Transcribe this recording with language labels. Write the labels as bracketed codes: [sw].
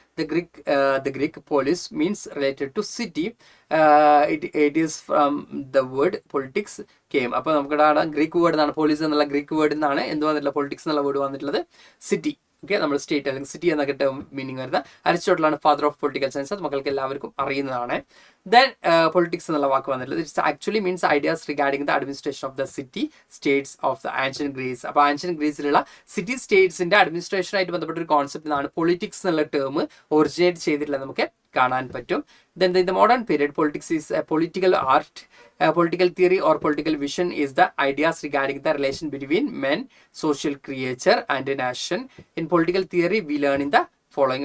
[en] The Greek polis means related to city. It is from the word politics came. [ml] അപ്പോൾ നമുക്കിവിടെ Greek word എന്നാണ്, police എന്നുള്ള Greek വേർഡിൽ നിന്നാണ് എന്ത് വന്നിട്ടുള്ളത്, പൊളിറ്റിക്സ് എന്നുള്ള വേർഡ് വന്നിട്ടുള്ളത് സിറ്റി. ഓക്കെ, നമ്മൾ സ്റ്റേറ്റ് അല്ലെങ്കിൽ സിറ്റി എന്നൊക്കെ മീനിങ് വരുന്ന അരിസ്റ്റോട്ടിലാണ് ഫാദർ ഓഫ് പൊളിറ്റിക്കൽ സയൻസ്. അത് മക്കൾക്ക് എല്ലാവർക്കും അറിയുന്നതാണ്. ദെൻ പൊളിറ്റിക്സ് എന്നുള്ള വാക്ക് വന്നിട്ടുള്ളത് [en] It's actually means ideas regarding the administration of the city states of the ancient Greece. [ml] അപ്പോൾ ആൻഷ്യൻ ഗ്രീസിലുള്ള സിറ്റി സ്റ്റേറ്റ്സിന്റെ അഡ്മിനിസ്ട്രേഷനായിട്ട് ബന്ധപ്പെട്ട ഒരു കോൺസെപ്റ്റ് ആണ് പൊളിറ്റിക്സ് എന്നുള്ള ടേം ഒറിജിനേറ്റ് ചെയ്തിട്ടുള്ളത് നമുക്ക് കാണാൻ പറ്റും. [en] Then in the modern period, politics is a political art. Political theory or political vision is the ideas regarding the relation between men, social creature and a nation. In political theory, we learn in the following.